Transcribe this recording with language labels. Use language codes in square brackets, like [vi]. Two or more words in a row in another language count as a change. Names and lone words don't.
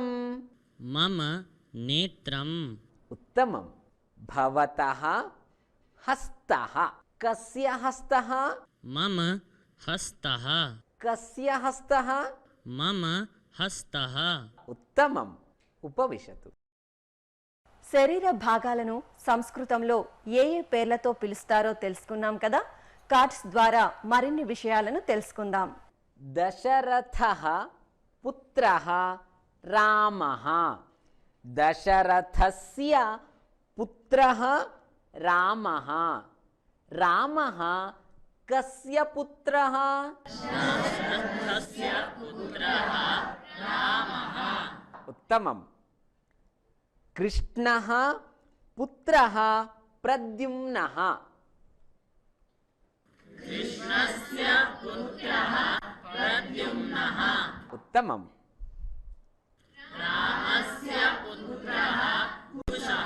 [sa] मम नेत्रम्। उत्तमं। भवतः हस्तः, कस्य हस्तः? मम हस्तः। कस्य हस्तः? मम हस्तः। उत्तमम्। ఉపవిశతు. [te] శరీర భాగాలను సంస్కృతంలో ఏ ఏ పేర్లతో పిలుస్తారో తెలుసుకున్నాం కదా. కార్డ్స్ ద్వారా మరిన్ని విషయాలను తెలుసుకుందాం. [sa] దశరథః పుత్రః రామః. దశరథస్య పుత్రః రామః. రామః కస్య పుత్రః? దశరథస్య పుత్రః రామః. उत्तमम्. कृष्णः पुत्रः प्रद्युम्नः. कृष्णस्य पुत्रः प्रद्युम्नः. उत्तमम्. रामस्य पुत्रः कुशः.